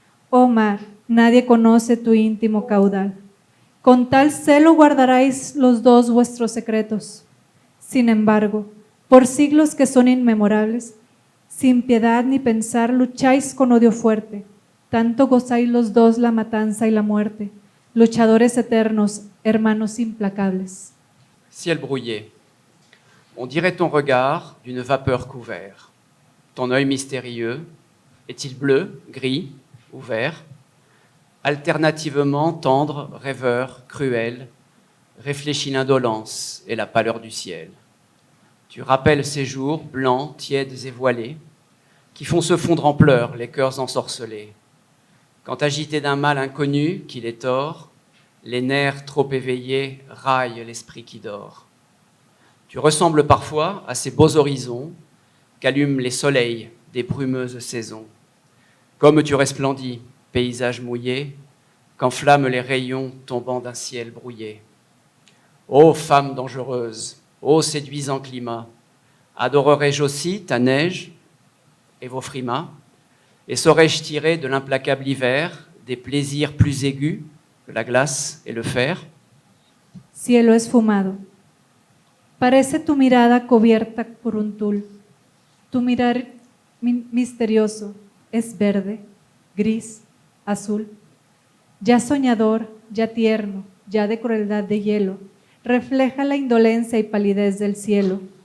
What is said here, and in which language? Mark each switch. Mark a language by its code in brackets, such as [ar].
[es] Oh mar, nadie conoce tu íntimo caudal. Con tal celo guardaréis los dos vuestros secretos. Sin embargo, por siglos que son inmemorables, sin piedad ni pensar lucháis con odio fuerte. Tanto gozáis los dos la matanza y la muerte, luchadores eternos, hermanos implacables. [fr] Ciel brouillé, on dirait ton regard d'une vapeur couvert. Ton œil mystérieux, est-il bleu, gris ou vert? Alternativement tendre, rêveur, cruel, réfléchit l'indolence et la pâleur du ciel. Tu rappelles ces jours blancs, tièdes et voilés, qui font se fondre en pleurs les cœurs ensorcelés. Quand agité d'un mal inconnu qui les tord, les nerfs trop éveillés raillent l'esprit qui dort. Tu ressembles parfois à ces beaux horizons qu'allument les soleils des brumeuses saisons. Comme tu resplendis, paysage mouillé, qu'enflamment les rayons tombant d'un ciel brouillé. Ô femme dangereuse, ô séduisant climat, adorerais-je aussi ta neige et vos frimas, et saurais-je tirer de l'implacable hiver des plaisirs plus aigus que la glace et le fer? [es] Cielo esfumado. Parece tu mirada cubierta por un tul. Tu mirar misterioso es verde, gris, azul. Ya soñador, ya tierno, ya de crueldad de hielo, refleja la indolencia y palidez del cielo.